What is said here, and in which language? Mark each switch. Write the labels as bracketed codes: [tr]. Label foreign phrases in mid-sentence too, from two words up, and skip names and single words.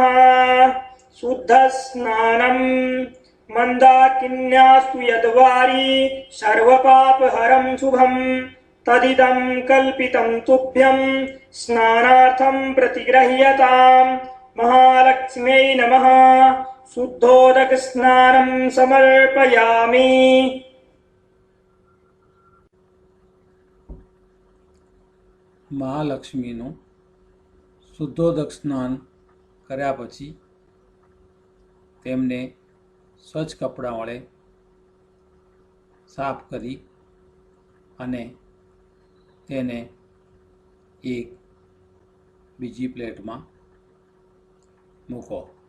[sa] शुद्धस्नानम् मन्दाकिन्यास्तु यद्वारी सर्वपापहरं शुभं तदिदं कल्पितं तुभ्यं स्नानार्थं प्रतिगृह्यताम्। महालक्ष्म्यै नमः। शुद्धोदकस्नानं समर्पयामि। [gu] મહાલક્ષ્મીનું શુદ્ધોદક સ્નાન કર્યા પછી તેમને સ્વચ્છ કપડાં વડે સાફ કરી અને તેને એક બીજી પ્લેટમાં મૂકો.